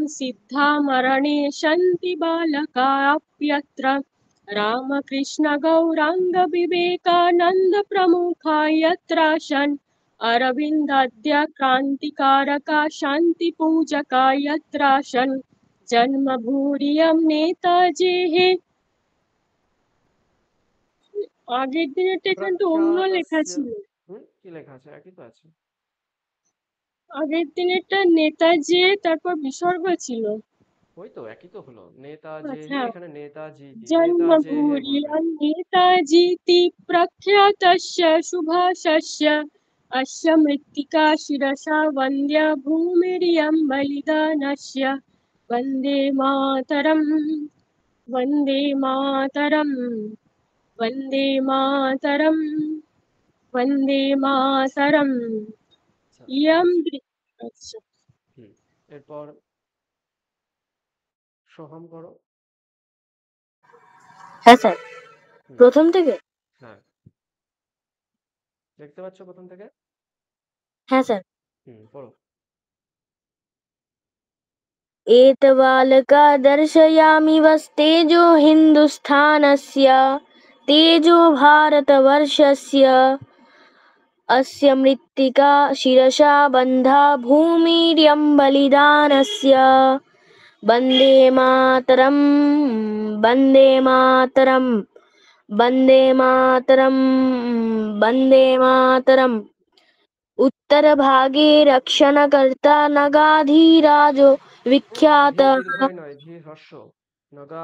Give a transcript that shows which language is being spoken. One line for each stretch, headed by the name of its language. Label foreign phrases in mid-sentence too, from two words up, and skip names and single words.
Sanskrit: सिद्धा मरणे सन्ति बालकाप्यत्र रामकृष्ण गौराङ्ग विवेकानन्द प्रमुखा यत्रासन् अरविन्दाद्य क्रान्तिकारका शान्तिपूजका यत्रासन् जन्मभूरियं नेताजेः
Bangla: আগের দিনেরটা এখানে তো অন্য লেখা ছিল। কি লেখা আছে? একই তো আছে। আগের দিনেরটা নেতাজি তারপর বিসর্গ ছিল। ওই তো একই তো হলো। নেতাজি এখানে নেতাজি
Sanskrit: জন্মভূরিয়ং নেতাজিতি প্রখ্যাতস্য সুভাষস্য अस्य मृत्तिका शिरसा वन्द्या भूमिरियं बलिदानस्य वन्दे मातरम् वन्दे मातरम् वन्दे मातरम् वन्दे मातरम् इयं আচ্ছা
Bangla: এরপর সোহম করো। হ্যাঁ স্যার, প্রথম থেকে? হ্যাঁ, দেখতে পাচ্ছ প্রথম থেকে? হ্যাঁ স্যার। পড়ো।
Sanskrit: एतबालका दर्शयामि वस्तेजो हिन्दुस्थानस्य तेजो भारतवर्षस्य अस्य मृत्तिका शिरसा बन्धा भूमिर्यं बलिदानस्य वन्दे मातरम् वन्दे मातरम् वन्दे मातरम् वन्दे मातरम् उत्तरभागे रक्षणकर्ता नगाधिराजो विख्यात